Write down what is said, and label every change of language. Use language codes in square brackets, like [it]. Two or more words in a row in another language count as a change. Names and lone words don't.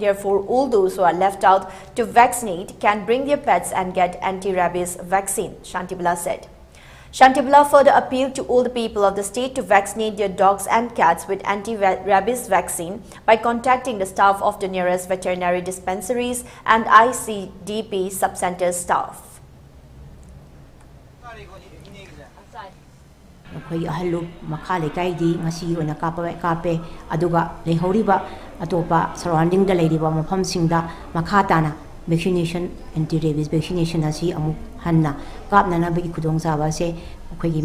[en] Therefore, all those who are left out to vaccinate can bring their pets and get anti-rabies vaccine, Shantibala said. Shantibala further appealed to all the people of the state to vaccinate their dogs and cats with anti-rabies vaccine by contacting the staff of the nearest veterinary dispensaries and ICDP sub-center staff. [mni] ꯑꯩꯈꯣꯏ ꯑꯍꯜꯂꯨꯞ ꯃꯈꯥ ꯂꯩꯀꯥꯏꯗꯤ ꯉꯁꯤ ꯑꯣꯏꯅ ꯀꯥꯞꯄꯦ ꯑꯗꯨꯒ ꯂꯩꯍꯧꯔꯤꯕ ꯑꯇꯣꯞꯄ ꯁꯔꯥꯎꯟꯗꯤꯡꯗ ꯂꯩꯔꯤꯕ ꯃꯐꯝꯁꯤꯡꯗ ꯃꯈꯥ ꯇꯥꯅ [en] vaccination anti-rabies vaccination [mni] ꯑꯁꯤ ꯑꯃꯨꯛ ꯍꯟꯅ ꯀꯥꯞꯅꯅꯕꯒꯤ ꯈꯨꯗꯣꯡꯆꯥꯕ ꯑꯁꯤ ꯑꯩꯈꯣꯏꯒꯤ